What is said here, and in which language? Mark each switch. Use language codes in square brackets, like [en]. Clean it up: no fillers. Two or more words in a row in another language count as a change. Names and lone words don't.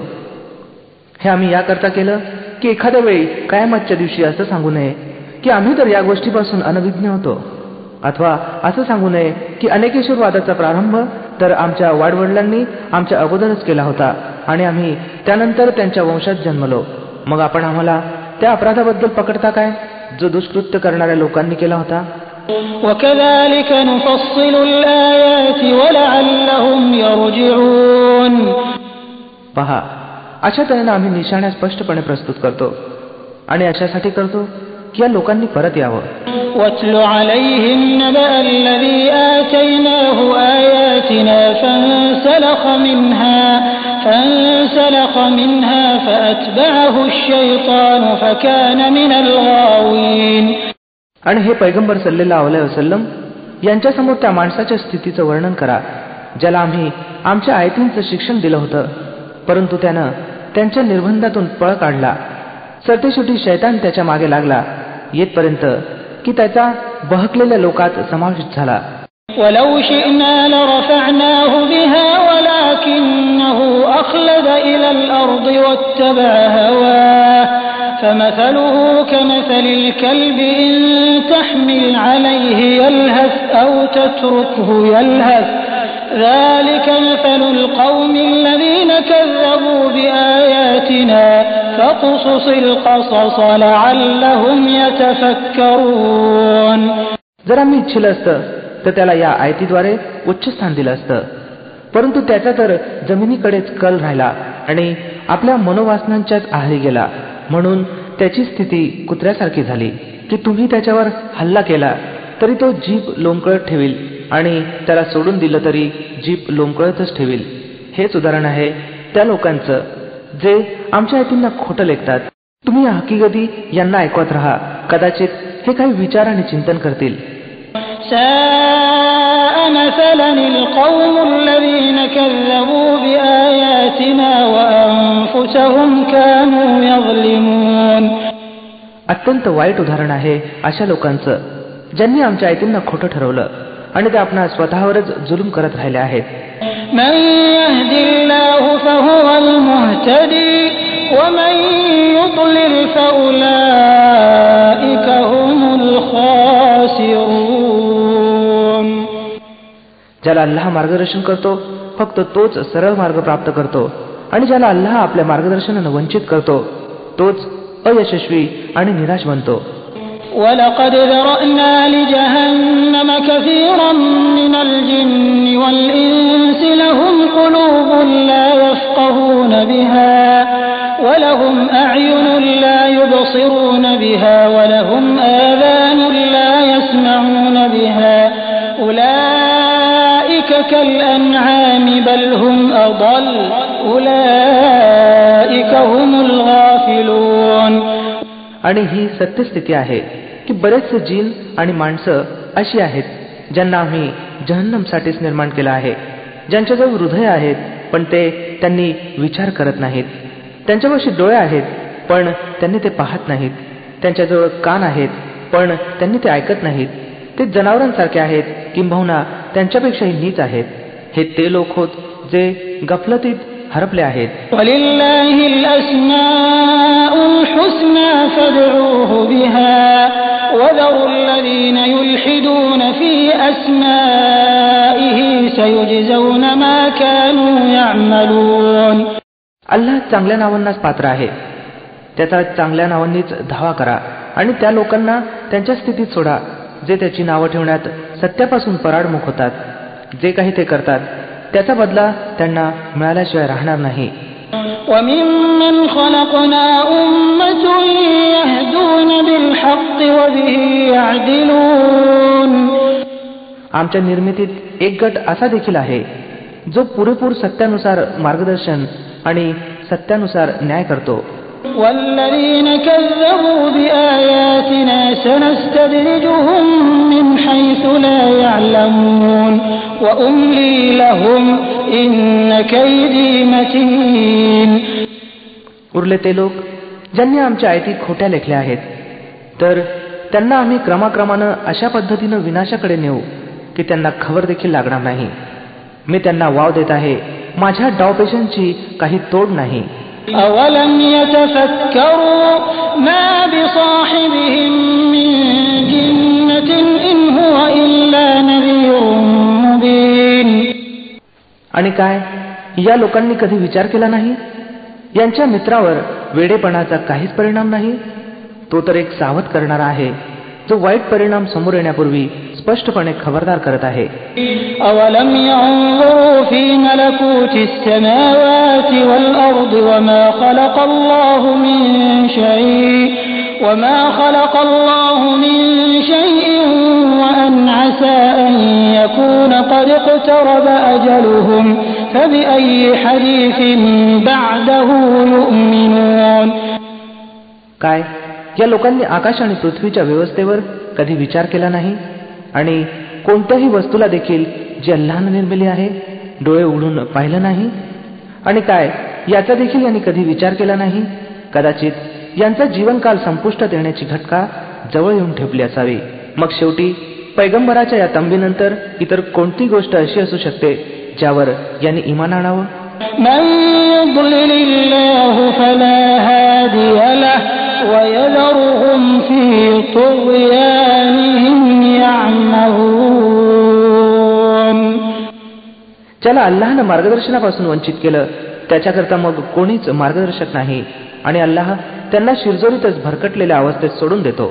[mr] हे आम्ही याकरता केलं की एखाद्या वेळी कयामतच्या दिवशी असं सांगू नये की आम्ही तर या गोष्टीपासून अनभिज्ञ होतो, अथवा असं सांगू नये की अनेकेश्वरवादाचा प्रारंभ तर आमच्या वाडवडिलांनी आमच्या अगोदरच केला होता आणि आम्ही त्यानंतर त्यांच्या वंशात जन्मलो, मग आपण आम्हाला त्या अपराधाबद्दल पकडता काय जो दुष्कृत्य करणाऱ्या लोकांनी केला होता. [ar] وَكَذَلِكَ نُفَصِّلُ الْآيَاتِ وَلَعَلَّهُمْ يَرْجِعُونَ. [mr] पहा, अशा तऱ्हेने आम्ही निशाण्या स्पष्टपणे प्रस्तुत करतो आणि अशासाठी करतो की या लोकांनी परत यावं. [ar] وَاتْلُ عَلَيْهِمْ نَبَأَ الَّذِي آتَيْنَاهُ آيَاتِنَا فَانسَلَخَ مِنْهَا فَأَتْبَعَهُ الشَّيْطَانُ فَكَانَ مِنَ الْغَاوِينَ. [mr] आणि हे पैगंबर [ar] صلى الله عليه وسلم [mr] यांच्यासमोर त्या माणसाच्या स्थितीचं वर्णन करा ज्याला आम्ही आमच्या आयतींचं शिक्षण दिलं होतं, परंतु त्यानं त्यांच्या निर्बंधातून पळ काढला. सरतेशेवटी शैतान त्याच्या मागे लागला येतपर्यंत की त्याचा बहकलेल्या लोकात समावेश झाला. [ar] وَلَوْ شِئْنَا لَرَفَعْنَاهُ بِهَا وَلَكِنَّهُ أَخْلَدَ إِلَى الْأَرْضِ وَاتَّبَعَ هَوَاهُ فَمَثَلُهُ كَمَثَلِ الْكَلْبِ إِن تَحْمِلْ عَلَيْهِ يَلْهَثْ أَوْ تَتْرُكْهُ يَلْهَث ذَلِكَ مَثَلُ الْقَوْمِ الَّذِينَ كَذَّبُوا بِآيَاتِنَا فَاقْصُصِ الْقَصَصَ لَعَلَّهُمْ يَتَفَكَّرُونَ. [mr] जर आम्ही इच्छिलं असतं तर त्याला या आयतीद्वारे उच्च स्थान दिलं असतं, परंतु त्याचा तर जमिनीकडेच कल राहिला आणि आपल्या मनोवासनांच्याच आहारी गेला, म्हणून त्याची स्थिती कुत्र्यासारखी झाली की तुम्ही त्याच्यावर हल्ला केला तरी तो जीभ लोंबकळत ठेवील आणि त्याला सोडून दिलं तरी जीभ लोंबकळतच ठेवील. हेच उदाहरण आहे त्या लोकांचं जे आमच्या आयतींना खोटं लेखतात. तुम्ही या हकीकती यांना ऐकवत राहा, कदाचित हे काही विचार आणि चिंतन करतील. [ar] سَاءَ مَثَلًا الْقَوْمُ الَّذِينَ كَذَّبُوا بِآيَاتِنَا وَأَنفُسَهُمْ كَانُوا يَظْلِمُونَ. [mr] अत्यंत वाईट उदाहरण आहे अशा लोकांचं ज्यांनी आमच्या आयतींना खोटं ठरवलं आणि ते आपणा स्वतःवरच जुलूम करत राहिले आहेत. [ar] مَن يَهْدِ اللَّهُ فَهُوَ الْمُهْتَدِي وَمَن يُضْلِلْ فَأُولَٰئِكَ هُمُ الْخَاسِرُونَ. [mr] ज्याला अल्लाह मार्गदर्शन करतो फक्त तोच सरळ मार्ग प्राप्त करतो, आणि ज्याला अल्लाह आपल्या मार्गदर्शनाने वंचित करतो तोच अयशस्वी आणि निराश बनतो. [ar] وَلَقَدْ ذَرَأْنَا لِجَهَنَّمَ كَثِيرًا مِنَ الْجِنِّ وَالْإِنسِ لَهُمْ قُلُوبٌ لَا يَفْقَهُونَ بِهَا وَلَهُمْ أَعْيُنٌ لَا يُبْصِرُونَ بِهَا وَلَهُمْ آذَانٌ لَا يَسْمَعُونَ بِهَا أُولَئِكَ كَالْأَنْعَامِ بَلْ هُمْ أَضَلُّ أُولَئِكَ هُمُ الْغَافِلُونَ. [mr] आणि ही सत्यस्थिती आहे की बरेचसे जीन आणि माणसं अशी आहेत ज्यांना आम्ही जहन्नमसाठीच निर्माण केलं आहे, ज्यांच्याजवळ हृदय आहेत पण त्यांनी विचार करत नाहीत, त्यांच्यापाशी डोळे आहेत पण त्यांनी ते पाहत नाहीत, त्यांच्याजवळ कान आहेत पण त्यांनी ते ऐकत नाहीत, ते जनावरांसारखे आहेत किंबहुना त्यांच्यापेक्षाही नीच आहेत. हे ते लोक होत जे गफलतीत हरपले आहेत. [ar] ولله الأسماء الحسنى فادعوه بها وذروا الذين يلحدون في أسمائه سيجزون ما كانوا يعملون. [mr] अल्लाह चांगल्या नावांनाच पात्र आहे, त्याचा चांगल्या नावांनीच धावा करा आणि त्या लोकांना त्यांच्या स्थितीत सोडा जे त्याची नावं ठेवण्यात सत्यापासून पराडमुख होतात. जे काही ते करतात त्याचा बदला त्यांना मिळाल्याशिवाय राहणार नाही. [ar] وَمِمَّنْ خَلَقْنَا أُمَّةٌ يَهْدُونَ بِالْحَقِّ وَبِهِ يَعْدِلُونَ. [mr] आमच्या निर्मितीत एक गट असा देखील आहे जो पुरेपूर सत्यानुसार मार्गदर्शन आणि सत्यानुसार न्याय करतो. [ar] وَالَّذِينَ كَذَّبُوا بِآيَاتِنَا سَنَسْتَدْرِجُهُم مِّنْ حَيْثُ لَا يَعْلَمُونَ وَأُمْلِي لَهُمْ إِنَّ كَيْدِي مَتِينٌ. [mr] उरले ते लोक ज्यांनी आमच्या आयती खोट्या लेखल्या आहेत, तर त्यांना आम्ही क्रमाक्रमानं अशा पद्धतीनं विनाशाकडे नेऊ की त्यांना खबर देखील लागणार नाही. मी त्यांना वाव देत आहे, माझ्या डावपेशांची काही तोड नाही. [ar] أَوَلَمْ يَتَفَكَّرُوا مَا بِصَاحِبِهِم مِّن جِنَّةٍ إِنْ هُوَ إِلَّا نَذِيرٌ مُبِينٌ. [mr] आणि काय या लोकांनी कधी विचार केला नाही, यांच्या मित्रावर वेडेपणाचा काहीच परिणाम नाही, तो तर एक सावध करणारा आहे जो वाईट परिणाम समोर येण्यापूर्वी स्पष्टपणे खबरदार करत आहे. [ar] أَوَلَمْ يَنظُرُوا فِي مَلَكُوتِ السَّمَاوَاتِ وَالْأَرْضِ وَمَا خَلَقَ اللَّهُ مِن شَيْءٍ وَأَنْ عَسَىٰ أَن يَكُونَ قَدِ اقْتَرَبَ أَجَلُهُمْ فَبِأَيِّ حَدِيثٍ بَعْدَهُ يُؤْمِنُونَ. [mr] काय या लोकांनी आकाश आणि पृथ्वीच्या व्यवस्थेवर कधी विचार केला नाही आणि कोणत्याही वस्तूला देखील जी अल्लाहने निर्मिली आहे डोळे उघडून पाहिलं नाही, आणि काय याचा देखील यांनी कधी विचार केला नाही. कदाचित यांचा जीवनकाल संपुष्टात येण्याची घटका जवळ येऊन ठेपली असावी. मग शेवटी पैगंबराच्या या तंबीनंतर इतर कोणती गोष्ट अशी असू शकते ज्यावर यांनी ईमान आणावं. [ar] من يضلل الله فلا هادي له ويذرهم في طغيانهم يعمهون. [mr] ज्याला अल्लाहनं मार्गदर्शनापासून वंचित केलं त्याच्याकरता मग कोणीच मार्गदर्शक नाही, आणि अल्लाह त्यांना शिरजोरीतच भरकटलेल्या अवस्थेत सोडून देतो.